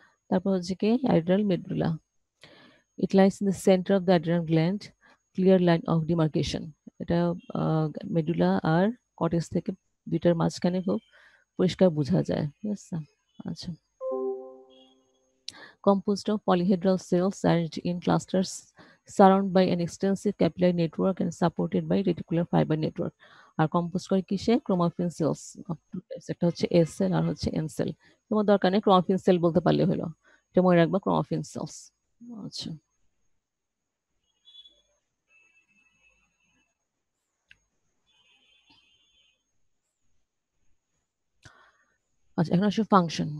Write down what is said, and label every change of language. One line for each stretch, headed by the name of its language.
Bangla: তারপর হচ্ছে কি
English: Adrenal medulla. It lies in the centre of the adrenal gland, clear line of demarcation.
Bangla: এটা medulla আর cortex থেকে দুইটার মাঝখানে খুব পরিষ্কার বোঝা যায়। ঠিক আছে, আচ্ছা।
English: Composed of polyhedral cells arranged in clusters surrounded by an extensive capillary network and supported by reticular fiber network.
Bangla: আর compose করে কিসে? Chromaffin sales. একটা হচ্ছে এস সেল আর হচ্ছে এন সেল। তোমার দরকার নেই, ক্রোমাফিন সেল বলতে পারলে হলো, এটা মনে রাখবা, ক্রোমাফিন সেলস। আচ্ছা, আচ্ছা, এখন আসলে ফাংশন।